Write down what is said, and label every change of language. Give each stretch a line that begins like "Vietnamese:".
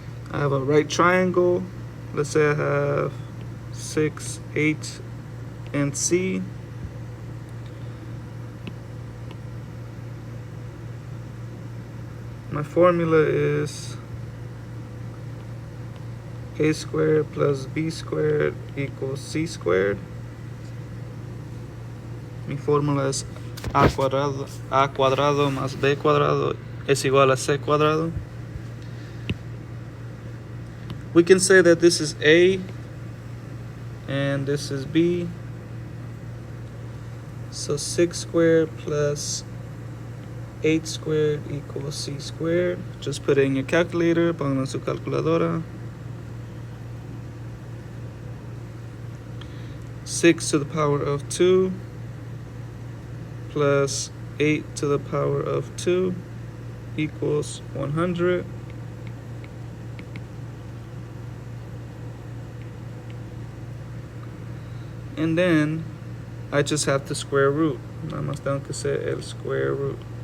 English: I have a right triangle. Let's say I have 6, 8, and c. My formula is a squared plus b squared equals c squared.
Spanish: Mi fórmula es a cuadrado más b cuadrado es igual a c cuadrado.
English: We can say that this is a and this is b. So 6 squared plus 8 squared equals c squared. Just put it in your calculator, pongan en su calculadora. 6 to the power of 2 plus 8 to the power of 2 equals 100. And then I just have to square root.
Spanish: Nada más tengo que hacer el
English: square root.